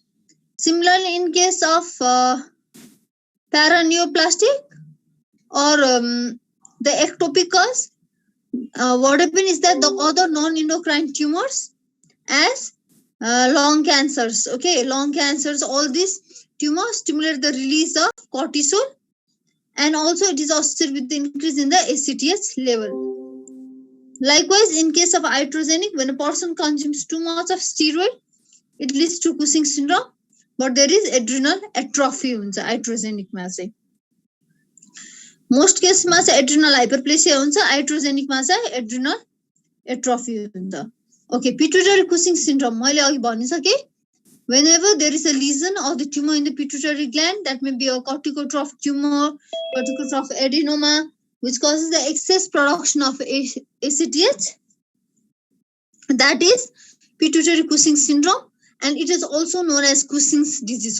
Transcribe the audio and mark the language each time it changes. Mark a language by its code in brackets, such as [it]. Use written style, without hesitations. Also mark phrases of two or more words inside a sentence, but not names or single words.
[en] Similarly, in case of paraneoplastic or the ectopic cause, what happens is that the other non-endocrine tumors as lung cancers, okay, lung cancers, all these tumors stimulate the release of cortisol, and also it is associated with the increase in the ACTH level. Likewise, in case of iatrogenic, when a person consumes too much of steroid, it leads to Cushing syndrome, but there is adrenal atrophy हुन्छ iatrogenic [ne] मा चाहिँ. [en] Most case [ne] मा चाहिँ [en] adrenal hyperplasia हुन्छ, iatrogenic [ne] मा चाहिँ [en] adrenal atrophy हुन्छ. Okay, pituitary Cushing syndrome [ne] मैले अघि भनिसके. [en] Whenever there is a lesion or the tumor in the pituitary gland, that may be a corticotroph tumor, corticotroph adenoma, which causes the excess production of ACTH. That is pituitary Cushing syndrome, and it is also known as Cushing's disease.